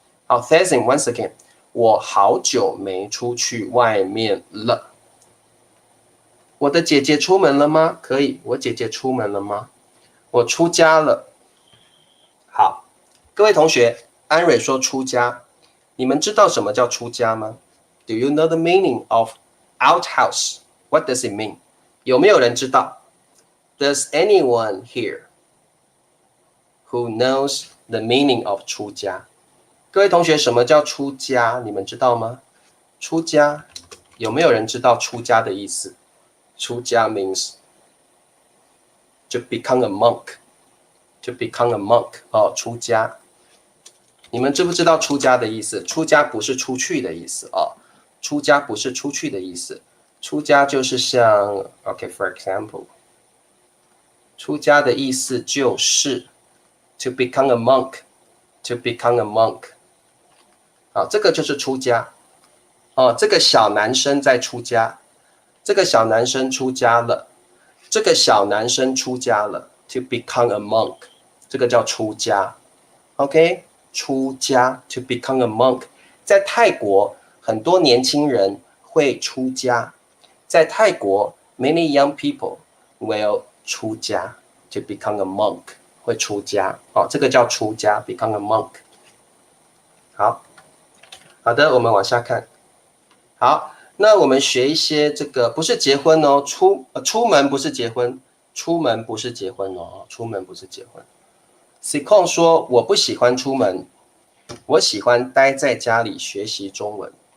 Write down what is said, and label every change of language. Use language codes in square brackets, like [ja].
[zh] 好 ，Thazing once again， 我好久没出去外面了。我的姐姐出门了吗？可以，我姐姐出门了吗？我出家了。好，各位同学，安蕊说出家，你们知道什么叫出家吗？ [en] Do you know the meaning of outhouse? What does it mean? [zh] 有没有人知道？ [en] Does anyone here who knows the meaning of 出家？ [zh] 各位同学，什么叫出家？你们知道吗？出家，有没有人知道出家的意思？ [en] 出家 means to become a monk. To become a monk. 出家。 [zh] 你们知不知道出家的意思？出家不是出去的意思出家不是出去的意思。出家就是像 [en] for example， [zh] 出家的意思就是 [en] to become a monk. To become a monk. [zh] 这个就是出家。这个小男生在出家。这个小男生出家了。这个小男生出家了。 [en] To become a monk. [zh] 这个叫出家。 [en] OK， 出家 to become a monk。 [zh] 在泰国，很多年轻人会出家。在泰国 [en] ，many young people will 出家 to become a monk， [zh] 会出家。这个叫出家 [en] ，become a monk。 [zh] 好的，我们往下看。好，那我们学一些这个不是结婚哦，出门不是结婚，出门不是结婚哦，出门不是结婚。 C 控说我不喜欢出门，我喜欢待在家里学习中文。